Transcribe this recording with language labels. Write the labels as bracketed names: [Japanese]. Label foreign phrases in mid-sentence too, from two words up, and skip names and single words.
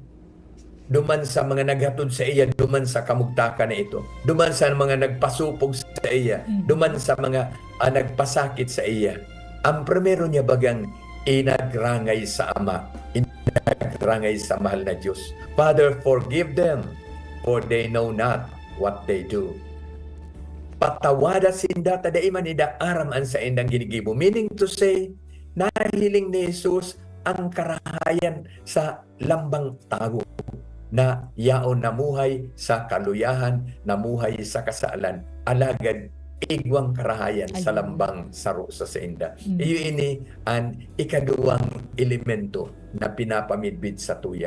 [Bikol] Duman sa mga naghatod sa iya, duman sa kamugtakan na ito, duman sa mga nagpasupog sa iya, duman sa mga nagpasakit sa iya. Ang primero niya bagang inagrangay sa Ama, inagrangay sa mahal na Diyos. [English] Father, forgive them, for they know not what they do. [Bikol] Patawada sinda tada iman ida aram an sa indang ginigibo. [English] Meaning to say, [Bikol] nahiling ni Jesus ang karahayan sa lambang tago na yaon namuhay sa kaluyahan, namuhay sa kasalan, alagad igwang karahayan sa lambang saro sa senda. Iyo ini ang ikaduwang elemento na pinapamidbid sa tuya.